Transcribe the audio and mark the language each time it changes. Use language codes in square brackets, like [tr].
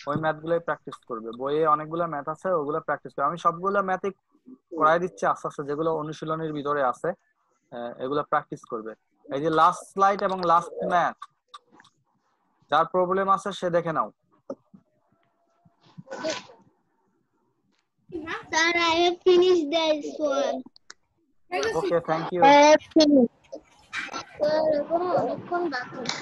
[bn] ওই ম্যাথগুলোই প্র্যাকটিস করবে। বইয়ে অনেকগুলো ম্যাথ আছে, ওগুলো প্র্যাকটিস করবে। আমি সবগুলো ম্যাথই করাই দিচ্ছি আস্তে আস্তে, যেগুলো অনুশীলনের ভিতরে আছে এগুলো প্র্যাকটিস করবে। এই যে লাস্ট স্লাইড এবং লাস্ট ম্যাথ, যার প্রবলেম আছে সে দেখে নাও। [en] Sir, I have finished this one. Okay, thank you. I have finished. [bn] Sir, এখনো অনেকক্ষণ বাকি।